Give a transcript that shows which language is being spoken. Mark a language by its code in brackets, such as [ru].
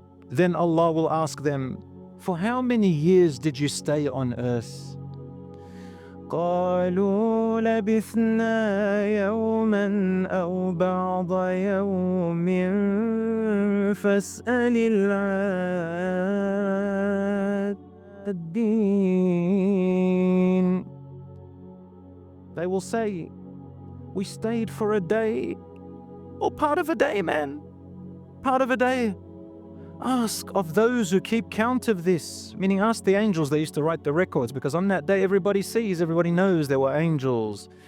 [en] Then Allah will ask them, for how many years did you stay on earth? [ar] قالوا لبثنا يوما أو بعض يوم فاسأل العادين. [en] They will say, we stayed for a day, or part of a day, man, part of a day. Ask of those who keep count of this, meaning ask the angels. They used to write the records, because on that day everybody sees, everybody knows there were angels.